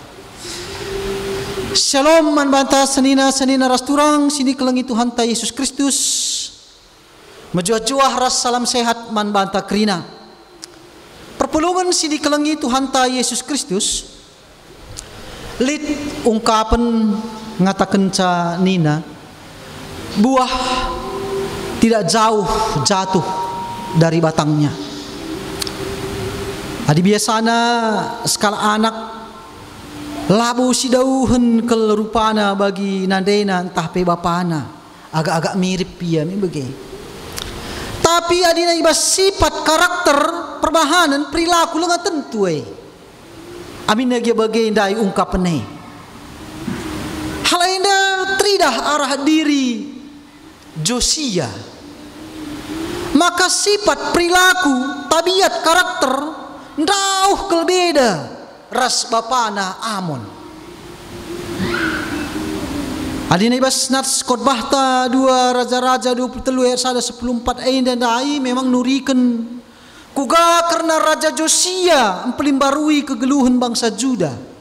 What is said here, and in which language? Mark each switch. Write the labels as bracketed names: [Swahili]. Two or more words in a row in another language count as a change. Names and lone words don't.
[Batak Karo] Shalom man banta senina ras turang sini kelengi Tuhan ta Yesus Kristus mejuah-juah ras salam sehat man banta krina perpulungan sini kelengi Tuhan ta Yesus Kristus lit ungkapan ngatakan ca nina [Indonesian] buah tidak jauh jatuh dari batangnya. [Batak Karo] Adi biasana skala anak labu sidauhen kelerupana bagi nandena entah pe bapana agak-agak mirip ya mi bege. Tapi adina ibas sifat karakter perbahanan perilaku lenga tentu amin lagi bagi dai ungkapane. Hal enda tridah arah diri Josia maka sifat perilaku tabiat karakter ndauh kelbeda ras bapana Amon adina ibas nats khotbah ta 2 Raja-Raja 23 ayat 1:14 dan dai memang nuriken kuga karena Raja Josia empelimbarui kegeluhan bangsa Juda.